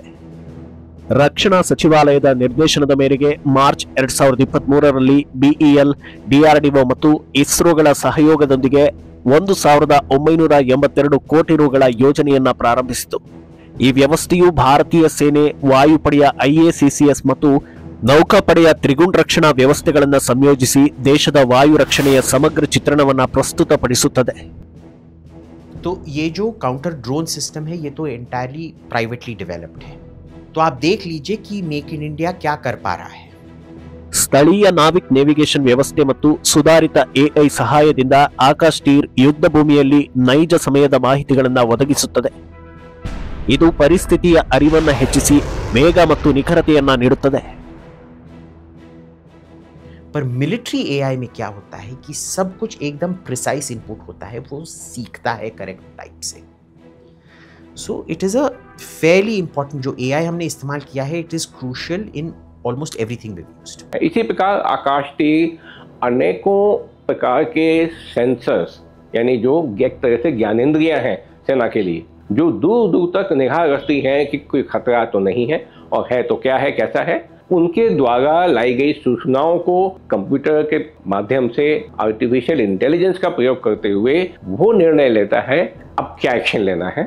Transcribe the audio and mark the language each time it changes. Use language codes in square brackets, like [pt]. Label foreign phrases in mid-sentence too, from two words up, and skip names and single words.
[kn] ರಕ್ಷಣಾ ಸಚಿವಾಲಯದ ನಿರ್ದೇಶನದ ಮೇರೆಗೆ ಮಾರ್ಚ್ 2023ರಲ್ಲಿ BEL, DRDO ಮತ್ತು ಇಸ್ರೋಗಳ ಸಹಯೋಗದೊಂದಿಗೆ 1982 ಕೋಟಿ ರುಗಳ ಯೋಜನೆಯನ್ನ ಪ್ರಾರಂಭಿಸಿತು. ಈ ವ್ಯವಸ್ಥೆಯು ಭಾರತೀಯ ಸೇನೆ, ವಾಯುಪಡೆಯ IACCS ಮತ್ತು ನೌಕಾಪಡೆಯ ತ್ರಿಗುಣ ರಕ್ಷಣಾ ವ್ಯವಸ್ಥೆಗಳನ್ನು ಸಂಯೋಜಿಸಿ ದೇಶದ ವಾಯು ರಕ್ಷಣೆಯ ಸಮಗ್ರ ಚಿತ್ರಣವನ್ನು ಪ್ರಸ್ತುತಪಡಿಸುತ್ತದೆ. [hi] तो ये जो [en] counter drone system [hi] है, ये तो [en] entirely privately developed [hi] है. तो आप देख लीजिए कि मेक इन इंडिया क्या कर पा रहा है. [kn] ಸ್ಥಳೀಯ ನಾವಿಕ್ ನೇವಿಗೇಷನ್ ವ್ಯವಸ್ಥೆ ಮತ್ತು ಸುಧಾರಿತ AI ಸಹಾಯದಿಂದ ಆಕಾಶ್ ತೀರ್ ಯುದ್ಧ ಭೂಮಿಯಲ್ಲಿ ನೈಜ ಸಮಯದ ಮಾಹಿತಿಗಳನ್ನು ಒದಗಿಸುತ್ತದೆ. ಇದು ಪರಿಸ್ಥಿತಿಯ ಅರಿವನ್ನು ಹೆಚ್ಚಿಸಿ ವೇಗ ಮತ್ತು ನಿಖರತೆಯನ್ನ ನೀಡುತ್ತದೆ. [hi] पर मिलिट्री AI में क्या होता है कि सब कुछ एकदम [en] precise input [hi] होता है, वो सीखता है [en] correct type [hi] से. [en] So it is a fairly important [hi] जो AI हमने इस्तेमाल किया है, [en] It is crucial in almost everything we used. [hi] इसी प्रकार आकाश तीर अनेकों प्रकार के सेंसर्स, यानी जो एक तरह से ज्ञानेंद्रियां हैं सेना के लिए, जो दूर दूर तक निगाह रखती हैं कि कोई खतरा तो नहीं है, और है तो क्या है, कैसा है, उनके द्वारा लाई गई सूचनाओं को कंप्यूटर के माध्यम से [en] artificial intelligence [hi] का प्रयोग करते हुए वो निर्णय लेता है अब क्या एक्शन लेना है.